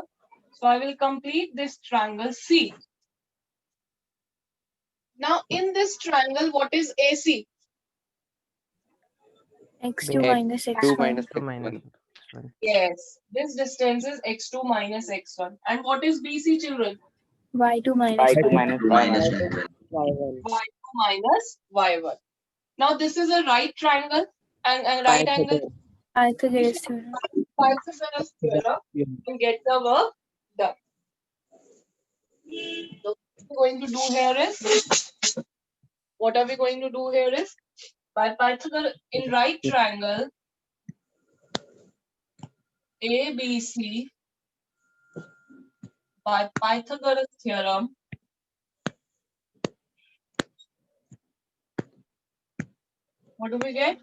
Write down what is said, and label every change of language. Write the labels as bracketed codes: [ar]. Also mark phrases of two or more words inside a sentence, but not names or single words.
[en] So I will complete this triangle C. Now in this triangle, what is AC? X2 minus X2 X1. minus Two minus x1. Yes, this distance is x2 minus x1. And what is BC, children? Y2 minus Y2 Y1. minus Minus Y1. Y1. Y2 minus y1. Now this is a right triangle and right angle. Pythagoras theorem. Pythagoras theorem and get the work done. So what we are going to do here is, what are we going to do here is, by Pythagoras in right triangle ABC, by Pythagoras theorem, what do we get?